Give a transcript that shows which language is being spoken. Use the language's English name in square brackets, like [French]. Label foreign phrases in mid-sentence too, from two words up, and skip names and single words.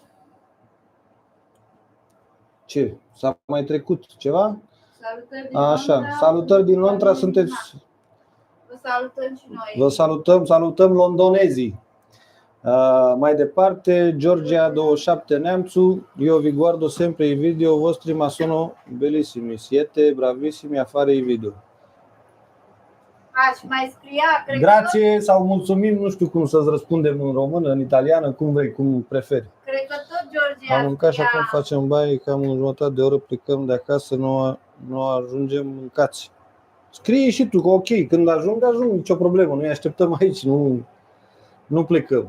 [Romanian] Ce? S-a mai trecut ceva? Salutări din Așa, Londra. salutări din Londra, sunteți. Vă salutăm și noi. Vă salutăm londonezii. Mai departe, Georgia 27 Neamțu, [Italian] io vi guardo sempre i video vostri ma sono bellissimi, siete bravissimi a fare i video. [Romanian] Și mai scria, cred Grație sau mulțumim, nu știu cum să-ți răspundem în română, în italiană, cum vrei, cum preferi. cred că tot Georgia Am mâncat și scria. acum facem baie, cam în jumătate de oră plecăm de acasă, nu ajungem mâncați. Scrie și tu că ok, când ajung, nicio problemă, noi așteptăm aici, nu plecăm.